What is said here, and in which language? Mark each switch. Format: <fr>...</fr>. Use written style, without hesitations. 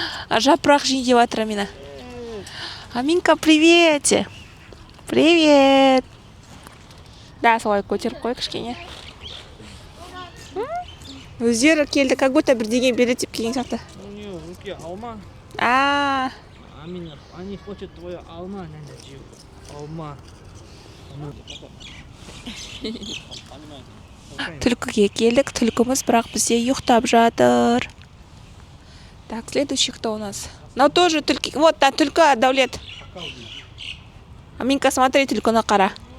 <kk>Жапырақ жей деп жатыр, Амина.</kk> <ru>Аминка, привет. Привет.</ru> <kk>Да, солай көтеріп қой кішкене. Өздері келді, как-то бірдеңе береді деп келген сияқты.</kk> <ru>У нее в руке алма. Амина, они хотят твою алма, алма.</ru> <kk>Түлкіге келдік, түлкіміз бірақ бізде ұйықтап жатыр.</kk> <ru>Так, следующий кто у нас? Ну тоже түлкі. Вот, та түлкі, Даулет. Аминка, смотри,</ru> <kk>түлкіні қара.</kk>